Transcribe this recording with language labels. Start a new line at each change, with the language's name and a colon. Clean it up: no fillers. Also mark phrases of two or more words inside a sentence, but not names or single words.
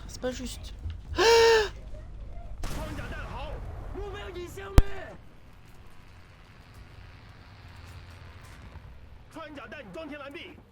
French: C'est pas juste.
Chinese: 装甲弹好，目标已消灭。穿甲弹装填完毕，